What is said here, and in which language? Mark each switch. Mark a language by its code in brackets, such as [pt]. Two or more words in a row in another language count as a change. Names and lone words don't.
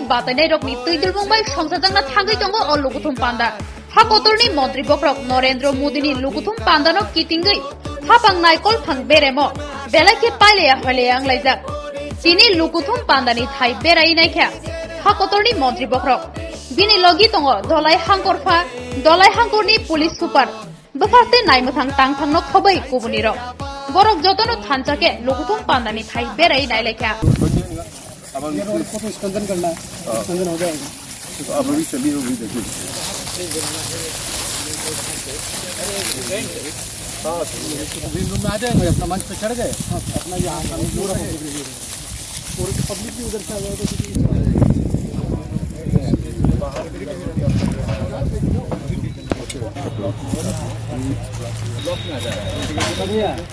[trp] Batanai Rokni Tuidul Mumbai Songsajangna Thangai Tongo O Lukuthum Panda Hakotorni Montri Bokrok Narendra Modi ni Lukuthum Pandano Kitingai Hapang Naikol Phang Beremo Belake Pailea Haleang Laijak Chini Lukuthum Pandani Thai Berai Naikha Hakotorni Montri Bokrok Bini Logi Tongo Dolai Hangkorfa Dolai Hangkorni Police Super Befaste Naimuthang Tangthang no Khobai Kubuniro Borok Jotono Thanchake Lukuthum Pandani Thai Berai Nailekha [hi] अब ये रोड को तो स्पंदन करना है स्पंदन हो जाएगा तो अब अभी चली होगी देखिए हाँ अभी रूम में आ जाएंगे अपना मंच पे चढ़ गए अपना यहाँ पूरा और पब्लिक भी उधर से आ जाएगा ब्लॉक में आ जाएगा